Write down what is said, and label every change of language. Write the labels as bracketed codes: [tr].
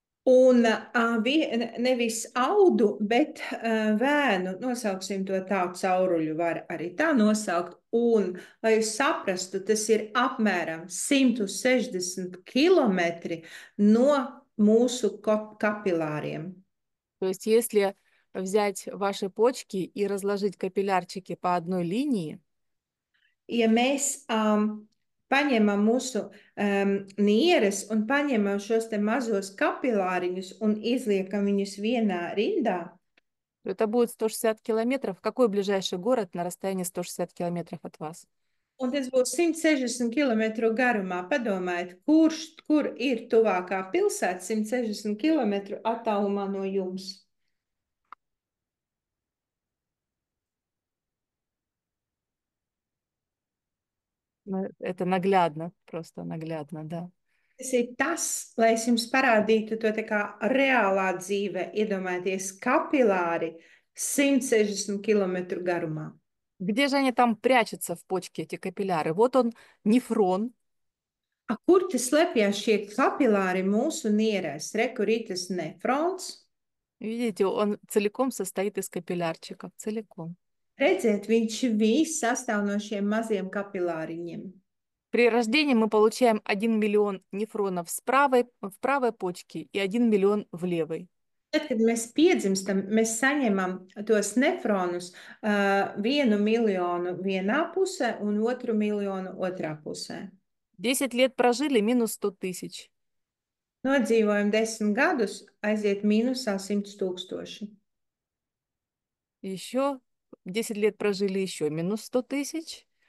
[lv] un nevis audu, bet vēnu, nosauksim to tā, cauruļu var arī tā nosaukt. Un, lai jūs saprastu, tas ir apmēram 160 kilometri no mūsu kapilāriem. [ru] То есть если взять ваши почки и разложить капиллярчики по одной линии, [lv] Ja mēs paņemam mūsu nieres un paņemam šos te mazos kapilāriņus un izliekam viņus vienā rindā, [ru] то это будет 160 километров. Какой ближайший город на расстоянии 160 километров от вас? [lv] un tas būs 160 km garumā. Padomājiet, kur ir tuvākā pilsēta 160 km attālumā no jums? [ru] Ну, это наглядно, просто наглядно, да. [lv] Tas ir tas, lai es jums parādītu to tā kā reālā dzīve, iedomājieties kapilāri 160 km garumā. [ru] Где же они там прячутся в почке, эти капилляры? Вот он, нефрон. [lv] Kur tas slēpjas šie kapilāri mūsu nierēs? Re, kur ir tas nefrons? [ru] Видите, он целиком состоит из капиллярчиков, целиком. [lv] Redziet, viņš viss sastāv no šiem maziem kapilāriņiem. [ru] При рождении мы получаем 1 миллион нефронов в правой почке и 1 миллион в левой. [lv] Tad, kad mēs piedzimstam, mēs saņemam tos nefronus 1 miljonu vienā pusē un 1 miljonu otrā pusē. [ru] 10 лет прожили, минус 100 тысяч. [lv] Nodzīvojam 10 gadus, aiziet mīnusā 100 000. [ru] Еще 10 лет прожили, еще минус 100 тысяч.